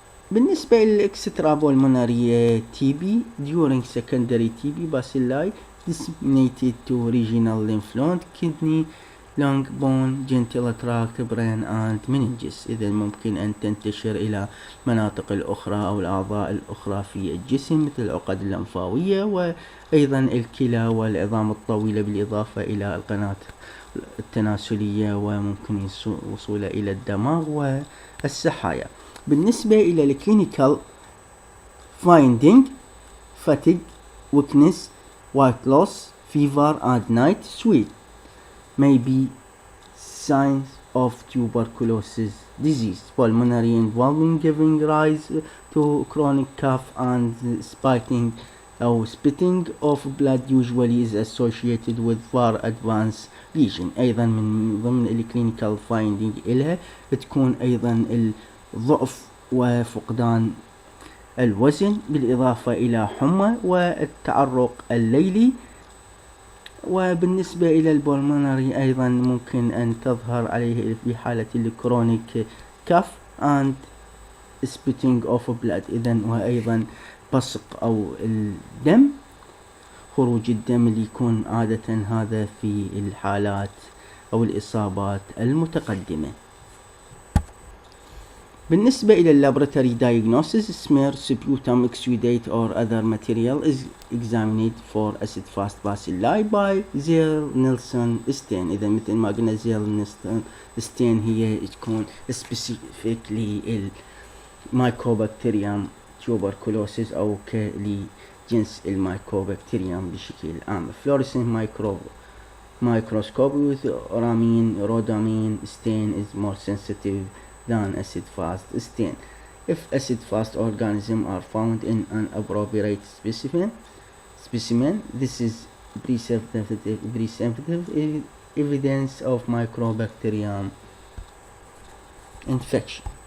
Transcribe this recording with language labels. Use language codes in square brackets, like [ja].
[ar] بالنسبة للإكسترا [en] pulmonary TB during secondary TB bacilli disseminated to regional lymph node, kidney, lung, bone, genital tract, brain and meninges. [ar] إذا ممكن أن تنتشر إلى مناطق الأخرى أو الأعضاء الأخرى في الجسم مثل العقد اللمفاوية وأيضا الكلى والعظام الطويلة بالإضافة إلى القناة التناسلية وممكن وصوله إلى الدماغ والسحايا. بالنسبة إلى [en] الكلينيكال finding fatigue, weakness, weight loss, fever and night sweat may be signs of tuberculosis disease. Pulmonary involvement giving rise to chronic cough and spitting of blood usually is associated with far advanced lesion. [ar] أيضا من ضمن الكلينيكال finding إلها تكون أيضا الضعف وفقدان الوزن بالإضافة إلى حمى والتعرق الليلي. وبالنسبة إلى البولمونري أيضا ممكن أن تظهر عليه في حالة الكرونيك كاف [en] and spitting of blood. [ar] إذا وأيضا بصق أو الدم، خروج الدم اللي يكون عادة هذا في الحالات أو الإصابات المتقدمة. بالنسبة إلى [en] laboratory diagnosis smear, sputum, exudate or other material is examined for acid fast bacilli by Zell-Nielsen stain. [ar] إذا مثل ما قلنا Zell-Nielsen stain هي تكون specifically Mycobacterium tuberculosis أو لجنس الميكوبكتيريوم بشكل عام. [en] Fluorescent microscope with ramine rhodamine stain is more sensitive than acid fast stain. If acid fast organisms are found in an appropriate specimen, this is presumptive evidence of Mycobacterium infection.